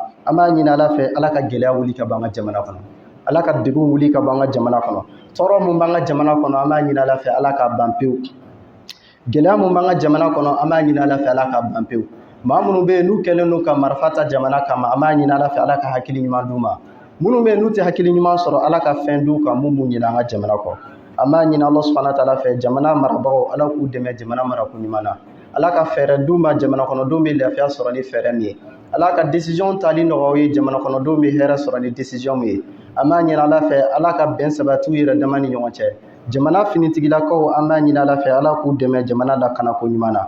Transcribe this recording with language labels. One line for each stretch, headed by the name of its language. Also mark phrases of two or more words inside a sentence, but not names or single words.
Bambara: An b'a ɲini Ala fɛ Ala ka gɛlɛya wuli ka bɔ an ka jamana kɔnɔ, Ala ka degun wuli ka bɔ an ka jamana kɔnɔ, tɔɔrɔ mun b'an ka jamana kɔnɔ an b'a ɲini Ala fɛ Ala k'a ban pewu, gɛlɛya mun b'an ka jamana kɔnɔ an b'a ɲini Ala fɛ Ala k'a ban pewu. Maa minnu bɛ yen n'u kɛlen don ka marifa ta jamana kama an b'a ɲini Ala fɛ Ala ka hakili ɲuman d'u ma, minnu bɛ yen n'u tɛ hakili ɲuman sɔrɔ Ala ka fɛn d'u kan mun b'u ɲinɛ an ka jamana kɔ. An b'a ɲini
Arabic: الله سبحانه وتعالى
Bambara: fɛ jamana marabagaw Ala k'u dɛmɛ jamana marako ɲuman na, Ala ka fɛɛrɛ d'u ma jamana kɔnɔdenw bɛ lafiya sɔrɔ ni fɛɛrɛ min ye, Ala ka décision tali nɔgɔya u ye jamana kɔnɔdenw bɛ hɛrɛ sɔrɔ ni décision min ye. An b'a ɲini Ala fɛ Ala ka bɛn sabati u yɛrɛ dama ni ɲɔgɔn cɛ, jamana finitigilakaw an b'a ɲini Ala fɛ Ala k'u dɛmɛ jamana lakanako ɲuman na.